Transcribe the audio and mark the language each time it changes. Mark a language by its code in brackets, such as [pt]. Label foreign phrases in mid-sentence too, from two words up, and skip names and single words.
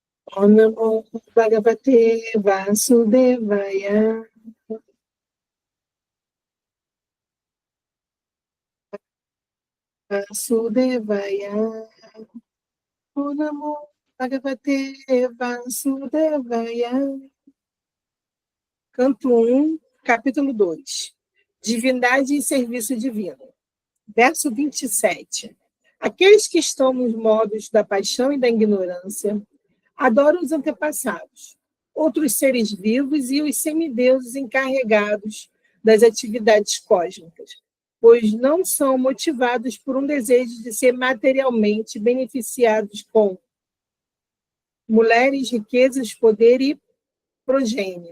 [sa] Om Namo Bhagavate Vasudevaya. Vasudevaya. Om Namo Bhagavate Vasudevaya. [pt] Canto 1, capítulo 2. Divindade e serviço divino. Verso 27. Aqueles que estão nos modos da paixão e da ignorância adoram os antepassados, outros seres vivos e os semideuses encarregados das atividades cósmicas, pois não são motivados por um desejo de ser materialmente beneficiados com mulheres, riquezas, poder e progênie.